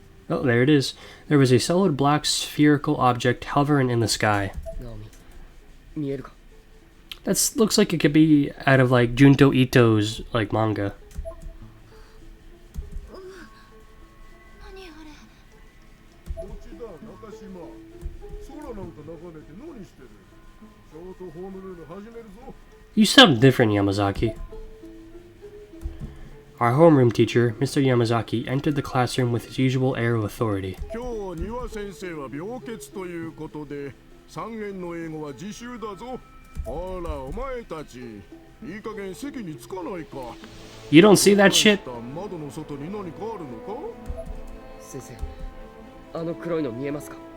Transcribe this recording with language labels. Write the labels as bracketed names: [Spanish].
[English] Oh, there it is. There was a solid black spherical object hovering in the sky. [Japanese] ナオミ、見えるか？ [English] That looks like it could be out of like Junto Ito's like manga. [Japanese] 何あれ。持田中島、空なんか眺めて何してる？ショートホームルーム始めるぞ。 [English] You sound different, Yamazaki. Our homeroom teacher, Mr. Yamazaki, entered the classroom with his usual air of authority. [Japanese] 今日庭先生は病欠ということで、3限の英語は自習だぞ。ほらお前たち、いい加減席に着かないか。 [English] You don't see that shit? [Japanese] 窓の外に何かあるのか？先生、あの黒いの見えますか？